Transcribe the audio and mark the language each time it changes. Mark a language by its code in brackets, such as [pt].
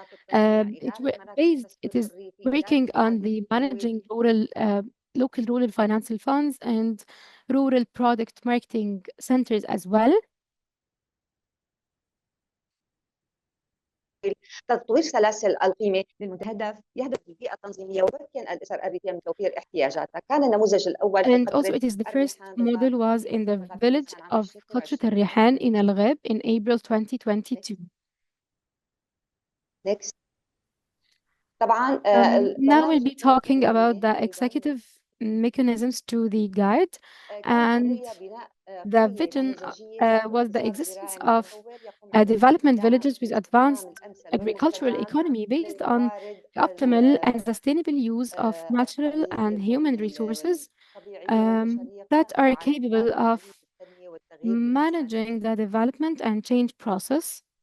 [en] It is working on the managing local rural financial funds and rural product marketing centers as well. [ar] تطوير سلاسل القيمة يهدف للبيئة التنظيمية ويمكن الأسر الريفية من توفير احتياجاتها. كان النموذج الأول في [en] And also [ar] فترة [en] it is the first model was in the village of قطرة الريحان in Al-Ghab in April 2022. Next. طبعا Now we'll be talking about the executive mechanisms to the guide, and the vision was the existence of development villages with advanced agricultural economy based on the optimal and sustainable use of natural and human resources that are capable of managing the development and change process.